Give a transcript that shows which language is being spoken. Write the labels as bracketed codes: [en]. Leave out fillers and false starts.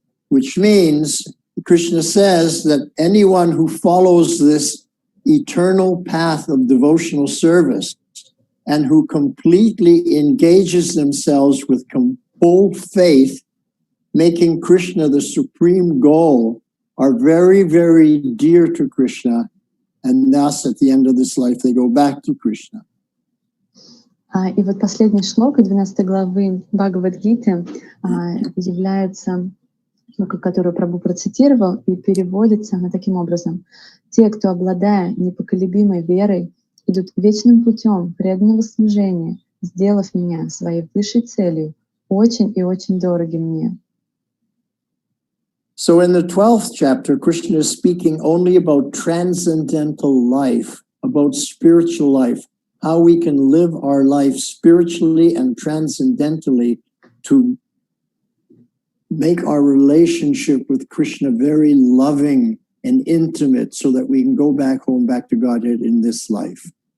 [en] Which means, Krishna says that anyone who follows this eternal path of devotional service and who completely engages themselves with full faith, making Krishna the supreme goal, are very, very dear to Krishna, and thus at the end of this life they go back to Krishna. [ru] И вот последний шлока 12 главы Бхагавад-гите является, которую Прабху процитировал, и переводится она таким образом: «Те, кто, обладая непоколебимой верой, идут вечным путем преданного служения, сделав меня своей высшей целью, очень и очень дороги мне». [en] So in the 12th chapter, Krishna is speaking only about transcendental life, about spiritual life, how we can live our life spiritually and transcendentally to make our relationship with Krishna very loving and intimate so that we can go back home, back to Godhead in this life.